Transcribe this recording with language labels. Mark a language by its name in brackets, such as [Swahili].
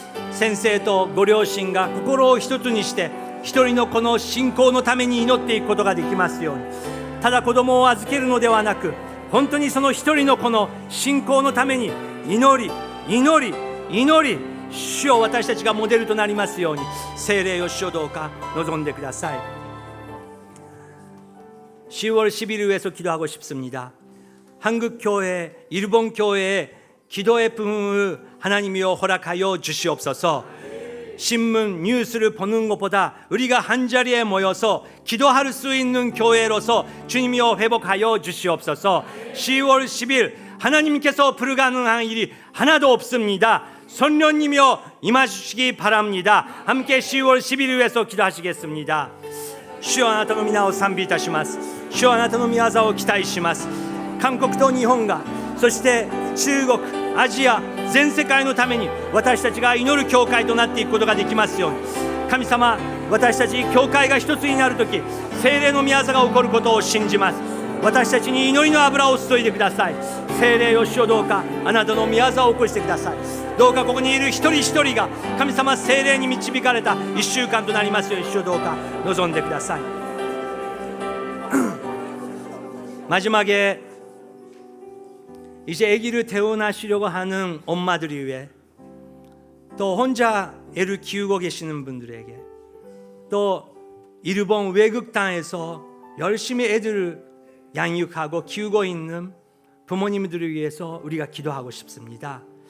[Japanese] 先生とご両親が心を一つにして一人の子の信仰のために祈っていくことができますように。ただ子供を預けるのではなく、本当にその一人の子の信仰のために祈り祈り祈り、主よ、私たちがモデルとなりますように、聖霊を主よ、どうか望んでください。 [Korean] 10월 10일을 위해서 기도하고 싶습니다. 한국 교회, 일본 교회의 기도의 부흥을 하나님이여 허락하여 주시옵소서. 신문, 뉴스를 보는 것보다 우리가 한자리에 모여서 기도할 수 있는 교회로서 주님이여 회복하여 주시옵소서. 10월 10일 하나님께서 불가능한 일이 하나도 없습니다. 성령님이여 임하시기 바랍니다. 함께 10월 10일을 위해서 기도하시겠습니다. [Japanese] 主よ、あなたの皆を賛美いたします。主よ、あなたの御業を期待します。韓国と日本が、そして中国、アジア、全世界のために私たちが祈る教会となっていくことができますように。神様、私たち教会が一つになるとき、聖霊の御業が起こることを信じます。私たちに祈りの油を注いでください。聖霊よ、主よ、どうかあなたの御業を起こしてください。どうかここにいる一人一人が神様聖霊に導かれた1週間となりますように、主よ、どうか望んでください。 [Korean] 마지막에 이제 아기를 태어나시려고 하는 엄마들이 위해, 또 혼자 애를 키우고 계시는 분들에게, 또 일본 외국 땅에서 열심히 애들을 양육하고 키우고 있는 부모님들을 위해서 우리가 기도하고 싶습니다.